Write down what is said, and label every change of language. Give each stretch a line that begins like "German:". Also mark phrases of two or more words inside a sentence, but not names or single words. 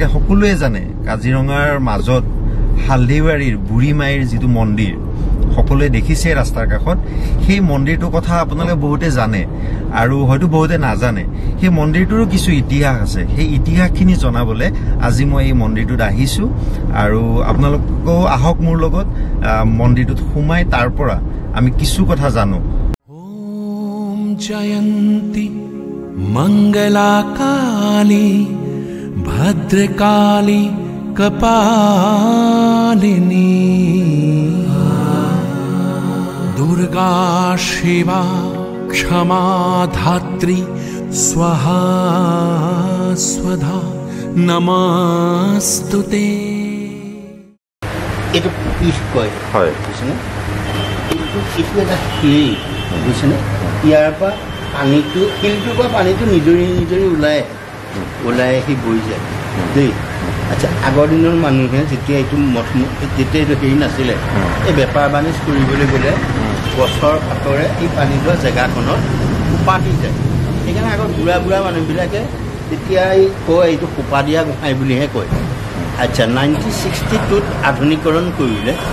Assamese: সকলোৱে জানে কাজিৰঙাৰ মাজত হালদিবাৰীৰ বুঢ়ীমাইৰ যিটো মন্দিৰ সকলোৱে দেখিছে ৰাস্তাৰ কাষত সেই মন্দিৰটোৰ কথা আপোনালোকে বহুতে জানে আৰু হয়তো বহুতে নাজানে সেই মন্দিৰটোৰ কিছু ইতিহাস আছে সেই ইতিহাসখিনি জনাবলৈ আজি মই এই মন্দিৰটোত আহিছো আৰু আপোনালোকও আহক মোৰ লগত মন্দিৰটোত সোমাই তাৰ পৰা আমি কিছু কথা জানো
Sanskrit: ओम जयन्ति मङ्गला काली भद्रकाली कपालिनी दुर्गा शिवा क्षमा धात्री स्वाहा स्वधा नमस्तुते
Assamese: এটা পিছ কয় হয় বুঝছেনে এইটো এটা শিল বুঝছেনে ইয়াৰ পৰা পানীটো শিলটোৰ পৰা পানীটো নিজৰি ওলাই আহি বৈ যায় দেই আচ্ছা আগৰ দিনৰ মানুহে যেতিয়া এইটো যেতিয়া এইটো হেৰি নাছিলে এই বেপাৰ বাণিজ্য কৰিবলৈ গ'লে গছৰ কাষৰে এই পানী যোৱা জেগাখনত সোপা দি যায় সেইকাৰণে আগৰ বুঢ়া মানুহবিলাকে তেতিয়া কয় এইটো সোপা দিয়া গোহাঁই বুলিহে কয় আচ্ছা 1962ত আধুনিকৰণ কৰিলে